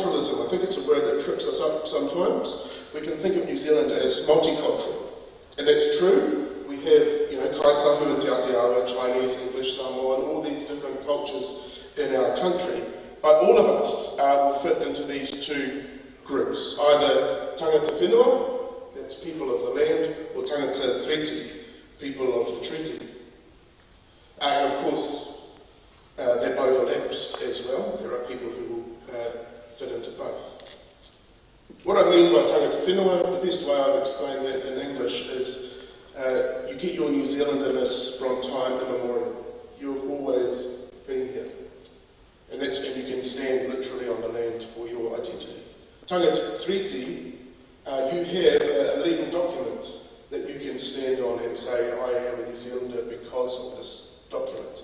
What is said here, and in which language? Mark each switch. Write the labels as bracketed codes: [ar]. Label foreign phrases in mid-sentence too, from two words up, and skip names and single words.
[en] I think it's a word that trips us up sometimes. We can think of New Zealand as multicultural, and that's true. We have, [mi] Kai Tahura Te Aotearoa, [en] Chinese, English, Samoan, all these different cultures in our country. But all of us will fit into these two groups, either [mi] tangata whenua, [en] that's people of the land, or tangata treaty, people of the treaty. And of course, that overlaps as well. There are people who will fit into both. What I mean by [mi] tangata whenua, [en] the best way I've explained that in English is you get your New Zealanderness from time immemorial. You've always been here. And you can stand literally on the land for your identity. Tangata treaty, you have a legal document that you can stand on and say, I am a New Zealander because of this document.